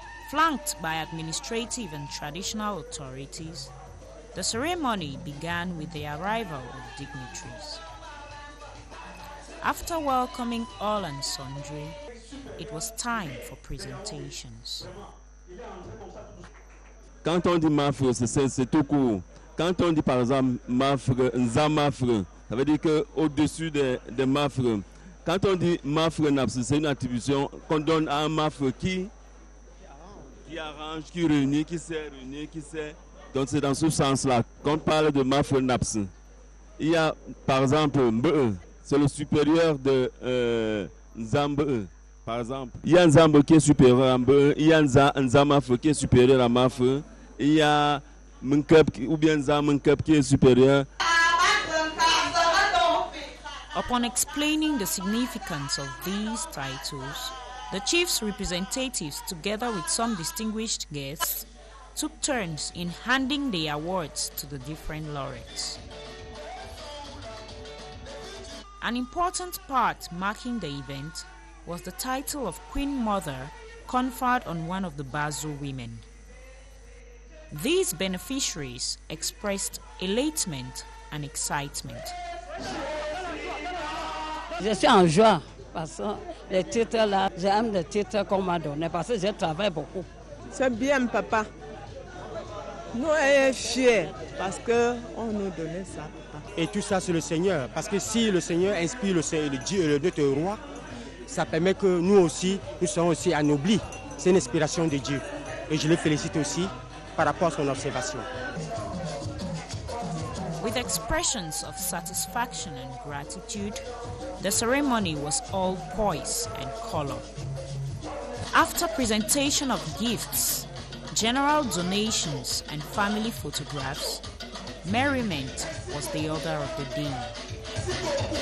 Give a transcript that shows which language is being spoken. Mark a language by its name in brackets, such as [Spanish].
[English] Flanked by administrative and traditional authorities, the ceremony began with the arrival of dignitaries. After welcoming all and sundry, it was time for presentations. [French] Quand on dit mafre, c'est tout court. Quand on dit par exemple mafre, nzamafre, ça veut dire qu'au-dessus des mafres. Quand on dit mafre naps, c'est une attribution qu'on donne à un mafre qui arrange, qui réunit, qui sait réunir, qui sait. Donc c'est dans ce sens-là qu'on parle de mafre naps. Il y a par exemple Mbe. C'est le supérieur de Nzambe. Par exemple, il y a un zambo qui est supérieur à un, il y a un zamafre qui est supérieur à mafre, il y a un cup ou bien un cup qui est supérieur. [English] Upon explaining the significance of these titles, the chief's representatives, together with some distinguished guests, took turns in handing the awards to the different laureates. An important part marking the event was the title of Queen Mother conferred on one of the Bazu women. These beneficiaries expressed elatement and excitement. [French] Je suis en joie parce que les titres là, j'aime les titres qu'on m'a donné parce que je travaille beaucoup. C'est bien, papa. Nous sommes fiers parce qu'on nous donnait ça, papa. Et tout ça, c'est le Seigneur. Parce que si le Seigneur inspire notre roi, ça permet que nous aussi, nous soyons aussi anoblis. C'est une inspiration de Dieu. Et je le félicite aussi par rapport à son observation. [English] With expressions of satisfaction and gratitude, the ceremony was all poise and color. After presentation of gifts, general donations and family photographs, merriment was the order of the day.